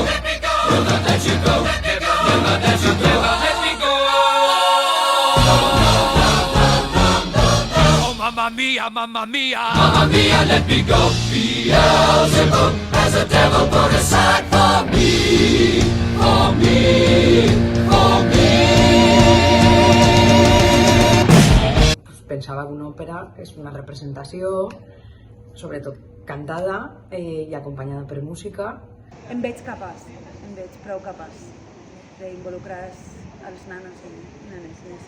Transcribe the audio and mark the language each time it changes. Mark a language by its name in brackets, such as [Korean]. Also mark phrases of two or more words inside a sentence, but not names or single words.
[English] Let me go! We'll not let you go. Let me go! We'll not let you go. Let me go! [Italian] Oh, mamma mia, mamma mia. Mamma mia, [English] let me go. Beelzebub has a devil put aside for me. For me, for me. [Catalan] Pensava que una òpera és una representació, sobretot cantada i acompanyada per música. Em veig prou capaç d'involucrar els nanos i nenes en això.